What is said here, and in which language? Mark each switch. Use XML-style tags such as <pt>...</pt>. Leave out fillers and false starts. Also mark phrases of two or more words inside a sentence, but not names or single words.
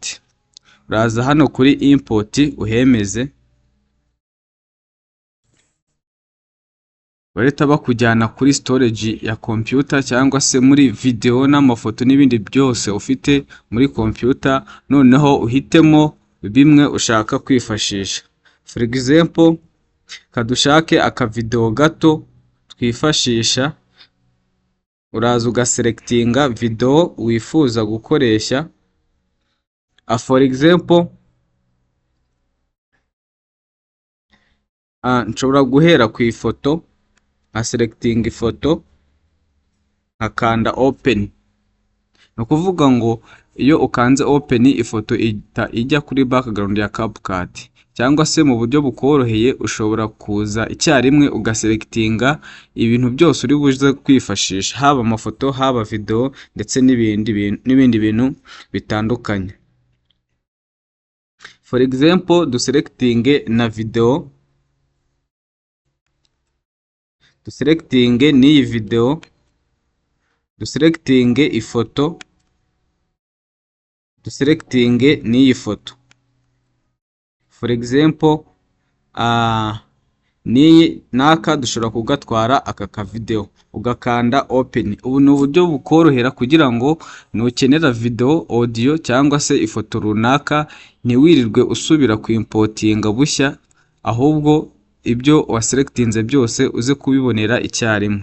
<rw>Uraza hano kuri import uhemeze. Bareta bakujyana kuri storage ya computer cyangwa se muri video n'amafoto n'ibindi byose ufite muri computer, noneho uhitemo bimwe ushaka kwifashisha.</rw> <en>For example</en> <rw>kadushake aka video gato twifashisha, uraza ugaselectinga video wifuza gukoresha.</rw> <en>For example</en> <rw>nshobora guhera ku ifoto, selecting ifoto akanda open. No kuvuga ngo iyo ukanze open ifoto ijya kuri background ya CapCut, cyangwa se mu buryo bukoroheye ushobora kuza icyarimwe ugaselectinga ibintu byose uri buze kwifashisha, haba amafoto haba video ndetse n'ibindi bintu bitandukanye.</rw> <en>For example</en> <rw>duselecting na video, duselecting n'iyi video, duselecting ifoto, duselecting n'iyi foto.</rw> <en>For example</en> <rw>naka dushobora kugatwara aka video ugakanda open. Ubu ni uburyo bukorohera kugira ngo nukenera video, audio cyangwa se ifoto runaka ntiwirirwe usubira ku importinga bushya, ahubwo ibyo waselectinze byose uze kubibonera icyarimwe.</rw>